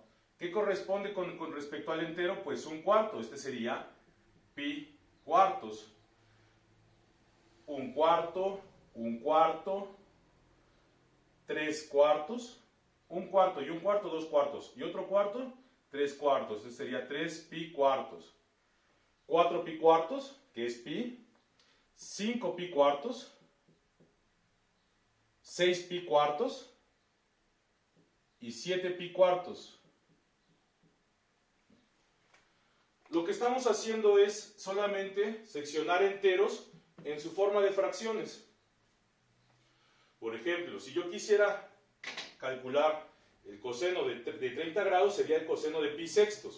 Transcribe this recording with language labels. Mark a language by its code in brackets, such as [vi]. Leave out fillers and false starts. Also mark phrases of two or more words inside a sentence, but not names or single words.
[es] ¿Qué corresponde con respecto al entero? Pues un cuarto, este sería pi cuartos. Un cuarto, 3 cuartos, un cuarto y un cuarto, 2 cuartos, y otro cuarto, 3 cuartos, este sería 3 pi cuartos. 4 pi cuartos, que es pi, 5 pi cuartos, 6 pi cuartos y 7 pi cuartos. Lo que estamos haciendo es solamente seccionar enteros en su forma de fracciones. Por ejemplo, si yo quisiera calcular el coseno de 30 grados, sería el coseno de pi sextos.